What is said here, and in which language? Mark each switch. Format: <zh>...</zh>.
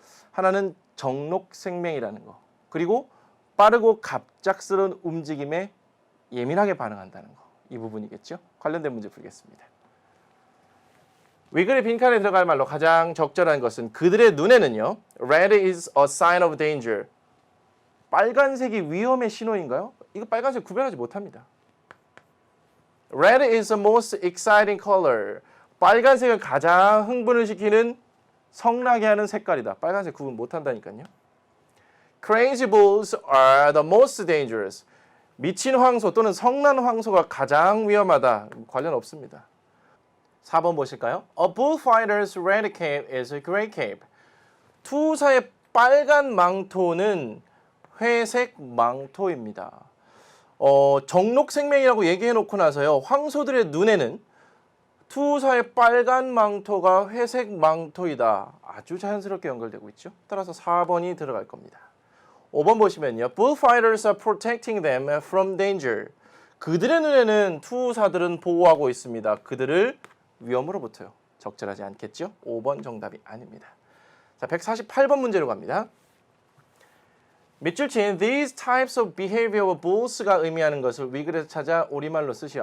<ko>하나는 정록생명이라는 거. 그리고 빠르고 갑작스러운 움직임에 예민하게 반응한다는 거. 이 부분이겠죠? 관련된 문제 풀겠습니다. 위글의 빈칸에 들어갈 말로 가장 적절한 것은 그들의 눈에는요.</ko> <en>Red is a sign of danger.</en> <ko>빨간색이 위험의 신호인가요? 이거 빨간색 구별하지 못합니다.</ko> <en>Red is the most exciting color.</en> <ko>빨간색은 가장 흥분을 시키는 성나게 하는 색깔이다. 빨간색 구분 못한다니까요.</ko> <en>Crazy bulls are the most dangerous.</en> <ko>미친 황소 또는 성난 황소가 가장 위험하다. 관련 없습니다. 4번 보실까요?</ko> <en>A bullfighter's red cape is a gray cape.</en> <ko>투사의 빨간 망토는 회색 망토입니다. 정록생명이라고 얘기해놓고 나서요. 황소들의 눈에는 투사의 빨간 망토가 회색 망토이다. 아주 자연스럽게 연결되고 있죠. 따라서 4번이 들어갈 겁니다. 5번 보시면요.</ko> <en>Bullfighters are protecting them from danger.</en> <ko>그들의 눈에는 투사들은 보호하고 있습니다. 그들을 위험으로부터요. 적절하지 않겠죠? 5번 정답이 아닙니다. 자, 148번 문제로 갑니다. 밑줄 친</ko> <en>these types of behavior of bulls</en> <ko>가 의미하는 것을 위글에서 찾아 우리말로 쓰시오.</ko>